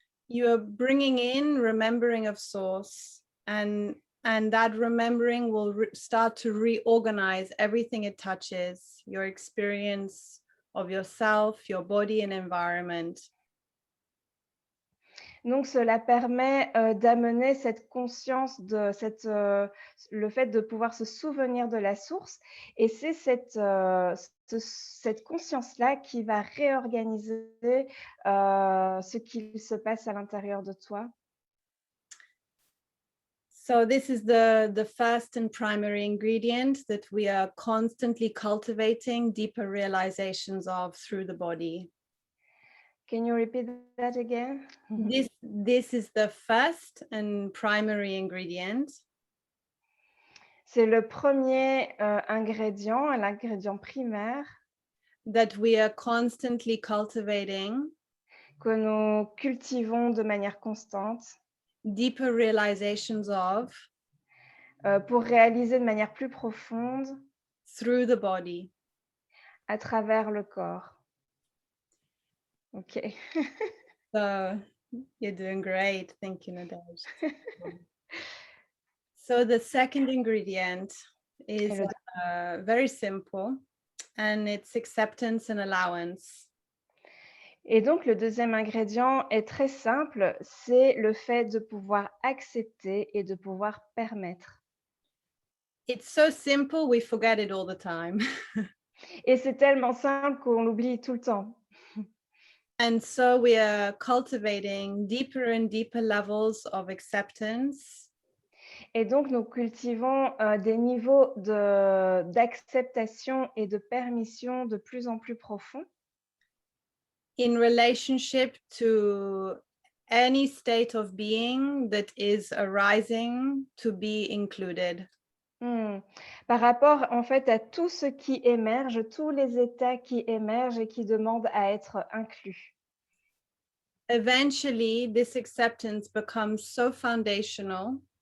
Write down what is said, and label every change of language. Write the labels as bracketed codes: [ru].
[en] you are bringing in remembering of source, and that remembering will start to reorganize everything it touches, your experience of yourself, your body and environment. [fr] donc cela permet d'amener cette conscience le fait de pouvoir se souvenir de la source, et c'est cette conscience-là qui va réorganiser ce qu'il se passe à l'intérieur de toi. [en] So this is the first and primary ingredient that we are constantly cultivating deeper realizations of through the body. Can you repeat that again? This is the first and primary ingredient [fr] C'est le premier ingrédient, l'ingrédient primaire [en] that we are constantly cultivating [fr] que nous cultivons de manière constante [en] deeper realizations of [fr] pour réaliser de manière plus profonde [en] through the body. [fr] à travers le corps. OK. [en] So you're doing great. Thank you, Nadège. So the second ingredient is very simple, and it's acceptance and allowance. [fr] Et donc, le deuxième ingrédient est très simple, c'est le fait de pouvoir accepter et de pouvoir permettre. [en] It's so simple, we forget it all the time. [fr] Et c'est tellement simple qu'on l'oublie tout le temps. [en] And so we are cultivating deeper and deeper levels of acceptance. [fr] Et donc, nous cultivons des niveaux d'acceptation et de permission de plus en plus profonds [en] In relationship to any state of being that is arising to be included. [fr] Par rapport en fait à tout ce qui émerge, tous les états qui émergent et qui demandent à être inclus. [en] Eventually, this acceptance becomes so foundational